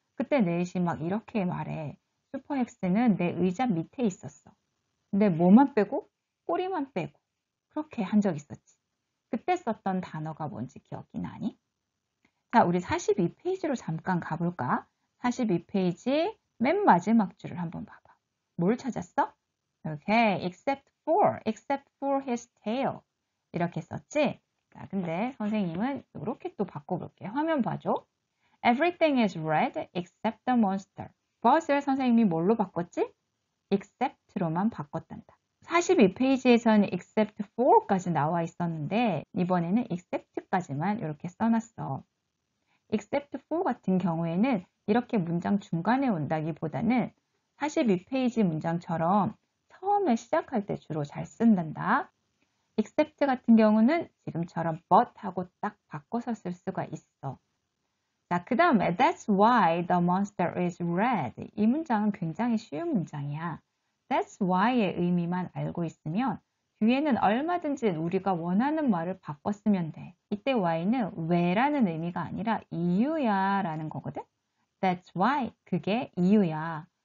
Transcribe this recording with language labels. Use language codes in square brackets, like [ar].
[ko] 그때 네이시 막 이렇게 말해. 슈퍼헥스는 내 의자 밑에 있었어. 근데 뭐만 빼고? 꼬리만 빼고. 그렇게 한 적 있었지. 그때 썼던 단어가 뭔지 기억이 나니? 자, 우리 42페이지로 잠깐 가볼까? 42페이지 맨 마지막 줄을 한번 봐봐. 뭘 찾았어? [en] 오케이, except for his tail. [ko] 이렇게 썼지? 자, 근데 선생님은 이렇게 또 바꿔볼게요. 화면 봐줘. [en] Everything is red except the monster. [ko] but을 선생님이 뭘로 바꿨지? except로만 바꿨단다. 42페이지에서는 except for까지 나와 있었는데 이번에는 except까지만 이렇게 써놨어. except for 같은 경우에는 이렇게 문장 중간에 온다기보다는 42페이지 문장처럼 처음에 시작할 때 주로 잘 쓴단다. except 같은 경우는 지금처럼 but 하고 딱 바꿔서 쓸 수가 있어. 자, 그 다음에 [en] That's why the monster is red. [ko] 이 문장은 굉장히 쉬운 문장이야. That's why의 의미만 알고 있으면 뒤에는 얼마든지 우리가 원하는 말을 바꿔 쓰면 돼. 이때 why는 왜라는 의미가 아니라 이유야 라는 거거든. [en] That's why. [ko] 그게 이유야.